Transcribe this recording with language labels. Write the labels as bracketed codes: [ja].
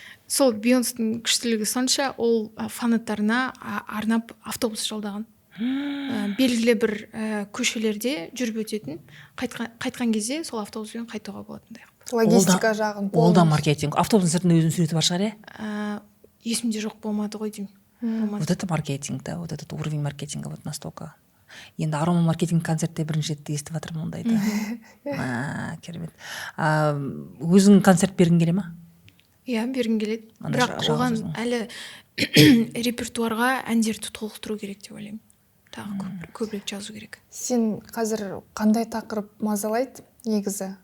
[kk] Сол Бейонстың күштілігі сонша, ол фанаттарына арнап автобус жолдаған. Белгілі бір көшелерде жүріп өтетін, қайтқан кезде сол автобуспен қайтуға болатындай. Логистика жағын. Ол да маркетинг. Автобустың сыртында өзінің суреті бар шығар, иә? Есімде жоқ, болмады ғой деймін. [ru] Вот это маркетинг, да, вот этот уровень маркетинга вот настолько. [kk] Енді арома маркетинг концертте бірінші рет естіп жатырмын ондайды. Керемет. Өзің концерт бергің келе ма? Иә, бергім келеді. Бірақ оған әлі репертуарға әндерді толықтыру керек деп ойлаймын. Тағы көбірек жазу керек. Сен қазір қандай тақырып мазалайды негізі?